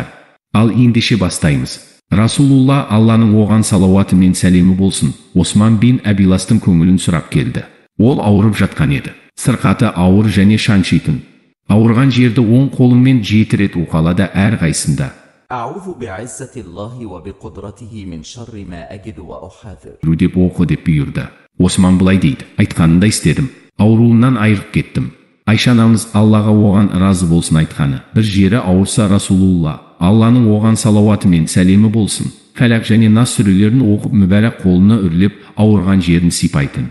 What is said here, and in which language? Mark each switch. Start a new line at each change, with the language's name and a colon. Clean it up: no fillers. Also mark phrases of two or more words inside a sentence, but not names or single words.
Kazakh: Ал ендеше бастаймыз. Расулулла Алланың оған салауаты мен сәлемі болсын Осман бин Абиластың көңілін сұрап келді. Ол ауырып жатқан еді. Сырқаты ауыр және шаншитын. Ауырған жерді оң қолымен 7 рет уқалады әрқайсында.
Arabic: أعوذ بعزة الله وبقدرته من شر ما أجد وأحاذر.
Kazakh: Деп оқы деп бұйырды. Осман былай дейді: айтқанында істедім. Ауруынан айырып кеттім. Айша анамыз Аллаға оған разы болсын айтқаны. Бір жері ауырса Расулулла Алланың оған салауаты мен сәлемі болсын Фәләк және Нас сүрелерін оқып мүбәрәк қолына үрлеп ауырған жерін сипайтын.